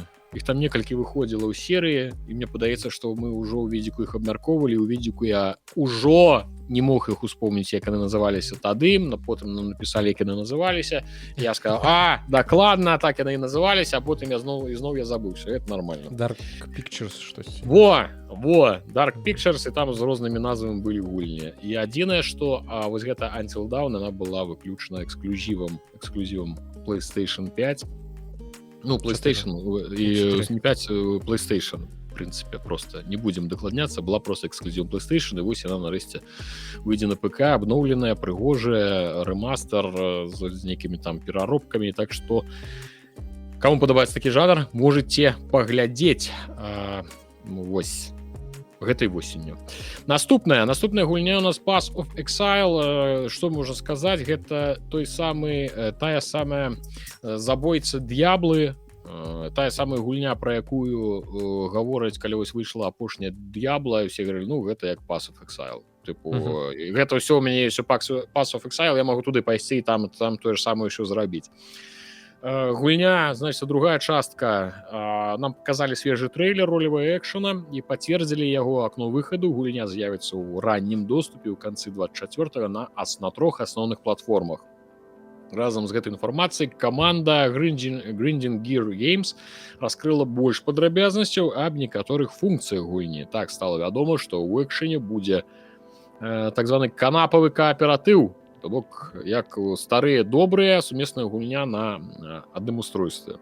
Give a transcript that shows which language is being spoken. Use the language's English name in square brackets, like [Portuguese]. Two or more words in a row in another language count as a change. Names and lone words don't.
[Belarusian] Іх там некалькі выходзіла ў серыі, і мне падаецца, што мы ўжо ў відзіку іх абмяркоўвалі, у відзіку я ўжо не мог іх успомніць, як яны называліся тады, потым нам напісалі, як яны называліся. Я сказаў, дакладна, так яны і называліся, а потым зноў я забыўся. Гэта нармальна. Dark Pictures штось. Во, Dark Pictures, і там з рознымі назвамі былі гульні. І адзінае, што вось гэта Until Dawn, яна была выключана эксклюзівам PlayStation 5. Ну, PlayStation, і не 5, PlayStation, [Russian] в принципе, [Belarusian] просто не будем дакладняцца, была просто эксклюзив PlayStation, і вось яна нарэшце выйдзе на ПК, абноўленая, прыгожая, рэмастер з нейкімі там пераробкамі, так што каму падабаецца такі жанр, можаце паглядзець вось гэтай восенню. Наступная гульня у нас Path of Exile. Што можна сказаць, гэта тая самая забойца Д'яблы, тая самая гульня, пра якую гавораць, калі вось выйшла апошняя Д'ябла, і ўсе говорили, ну гэта як Path of Exile. Гэта ўсё у мяне ёсць Path of Exile, я магу туды пайсці і там тое ж самае ўсё зрабіць. Гульня, значит, другая частка. [Russian] Нам показали свежий трейлер ролевого экшена и подтвердили его окно выходу. Гульня з'явится в раннем доступе в конце 24-го на 3 основных платформах. [Belarusian] Разом з гэтай інфармацыяй каманда Grinding Gear Games раскрыла больш падрабязнасцяў аб некаторых функцыях гульні. Так стала вядома, што ў экшэне будзе так званы канапавы кааператыў, то бок як старыя добрыя сумесная гульня на адным устройстве.